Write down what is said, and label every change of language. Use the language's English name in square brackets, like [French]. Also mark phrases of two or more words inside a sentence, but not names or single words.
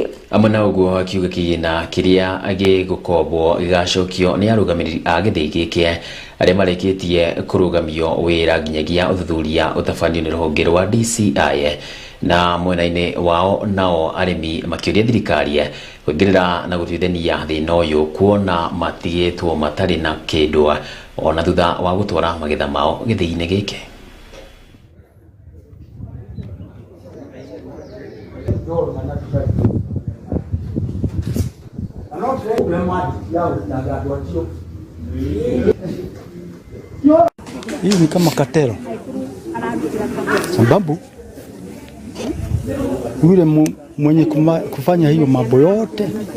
[Kikuyu] Amwe na ũguo akiuga kĩgĩna kĩrĩa gĩgũkombwo gĩgacokio nĩ arũgamĩrĩri a gĩthĩi gĩkĩ arĩa marĩkĩtie kũrũgamio wĩra nginyagia ũthuthuria ũtabanio nĩ rũhonge rwa DCI. Na mwena-inĩ wao nao arĩmi makĩũria thirikari kũingĩrĩra na gũtuithania thĩna ũyũ kuona matigĩtwo matarĩ na kĩndũ ona thutha wa gũtwara magetha mao gĩthĩi-inĩ gĩkĩ. [Swahili] Hii ni kama katero, sababu yule mwenye kufanya hiyo mambo yote